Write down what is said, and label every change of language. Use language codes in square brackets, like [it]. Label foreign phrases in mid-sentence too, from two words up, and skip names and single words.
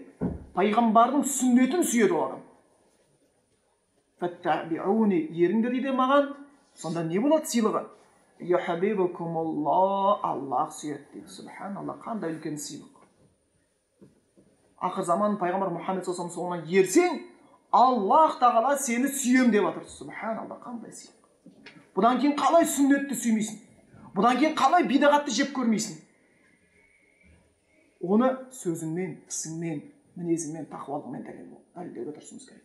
[kk] Пайғамбардың сүннетін сүйеді ол адам. Фаттабиуни, еріңдер дейді маған. Сонда не болады сыйлығы? Яхабибукумуллах, Аллах сүйеді дейді. Субханаллах, қандай үлкен сыйлық. Ақыр заман пайғамбар Мұхаммед [ar] صلى الله عليه وسلم [kk] соңынан ерсең, Аллах тағала сені сүйем деп жатыр. Субханаллах, қандай сыйлық. Бұдан кейін қалай сүннетті сүймейсің? Бұдан кейін қалай бидағатты жеп көрмейсің? Оны сөзіңмен, ісіңмен, мінезіңмен, тақуалығыңмен дәлелдеуге тырысуымыз керек.